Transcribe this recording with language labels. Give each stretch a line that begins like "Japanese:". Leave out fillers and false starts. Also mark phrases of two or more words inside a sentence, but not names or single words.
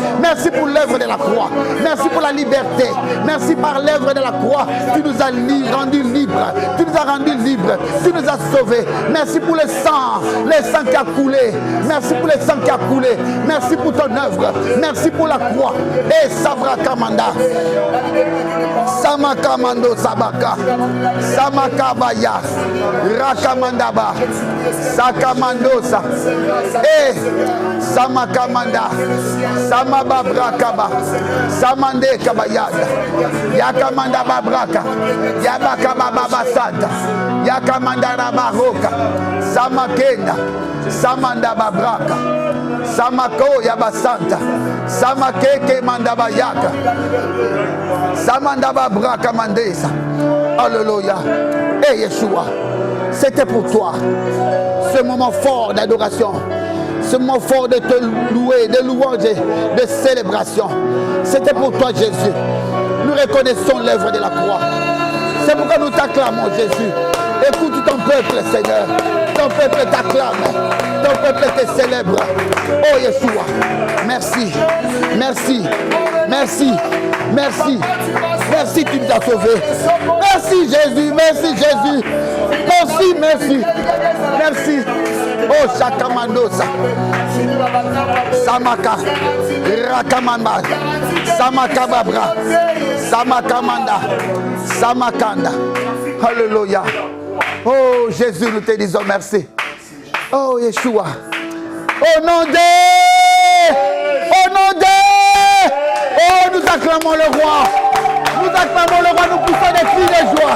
French: Merci pour l'œuvre de la croix. Merci pour la liberté. Merci par l'œuvre de la croix. Tu nous as rendus libres. Tu nous as rendus libres. Tu nous as sauvés. Merci pour le sang qui a coulé. Merci pour le sang qui a coulé. Merci pour ton œuvre. Merci pour la croix. Et Sabra Kamanda. Samakamando Sabaka. Samakabaya. Rakamandaba. Sakamandosa. Et Samakamanda. Samababrakaba. Samande Kabayada. Yakamanda Babraka. Yabakaba Babasata. Yakamanda Rabaroka. Samakenda. Samanda Babraka. Samako Yabasanta. Samakeke Mandabayaka. Samanda Babraka Mandesa. Alléluia. Et Yeshua, c'était pour toi ce moment fort d'adoration, ce moment fort de te louer, de louange, de célébration. C'était pour toi, Jésus. Nous reconnaissons l'œuvre de la croix. C'est pourquoi nous t'acclamons, Jésus. Écoute ton peuple, Seigneur. Ton peuple t'acclame. Ton peuple te célèbre. Oh Yeshua, merci. Merci. Merci. Merci. Merci, tu nous as sauvés. Merci, Jésus. Merci, Jésus. Merci, merci. Merci. Oh, Shakamandosa. Samaka. Rakamamba. Samakababra. Samakamanda. Samakanda. Alléluia. Oh, Jésus, nous te disons merci. Oh, Yeshua. Au nom de... Oh, nous acclamons le roi. Nous acclamons le roi, nous poussons des cris de joie.